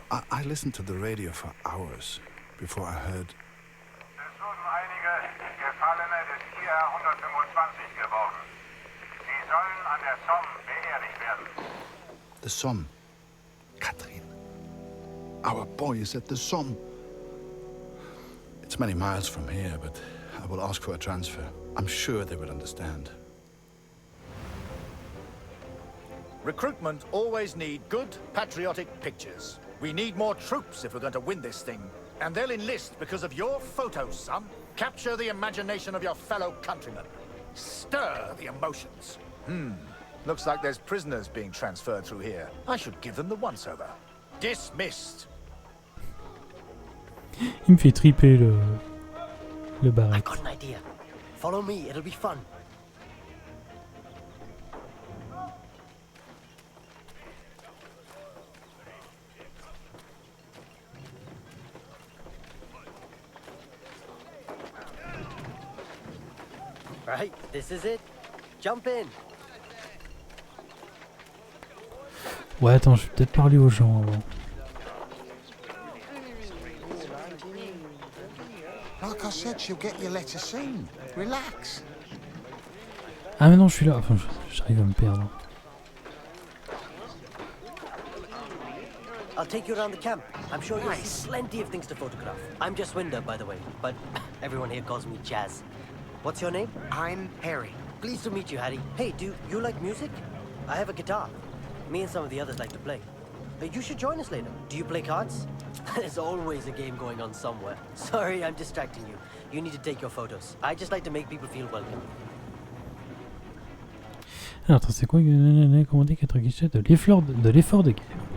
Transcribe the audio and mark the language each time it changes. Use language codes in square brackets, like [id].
[en] I listened to the radio for hours before I heard. [de] Es wurden einige Gefallene des IR 125 geborgen. Sie sollen an der Somme beerdigt werden. [en] The Somme. Catherine. Our boy is at the Somme. It's many miles from here, but I will ask for a transfer. I'm sure they will understand. Recruitment always need good, patriotic pictures. We need more troops if we're going to win this thing. And they'll enlist because of your photos, son. Capture the imagination of your fellow countrymen. Stir the emotions. Looks like there's prisoners being transferred through here. I should give them the once-over. Dismissed. [fr] Il me fait triper le barrette. [en] I got an idea. Follow me, it'll be fun. Right, this is it. Jump in. [fr] Ouais, attends, je vais peut-être parler aux gens avant. [en] Like I said, she'll get your letter soon. Relax. [fr] Ah mais non, je suis là. Enfin, j'arrive à me perdre. [en] I'll take you around the camp. I'm sure you'll see plenty of things to photograph. I'm just Winder, by the way, but everyone here calls me Jazz. What's your name? I'm Harry. Pleased to meet you, Harry. Hey, do you like music? I have a guitar. Me and some of the others like to play. You should join us later. Do you play cards? There's always a game going on somewhere. Sorry, I'm distracting you. You need to take your photos. I just like to make people feel welcome. [fr] Alors, attends, c'est quoi commandé 4 guichets de l'effort de guerre.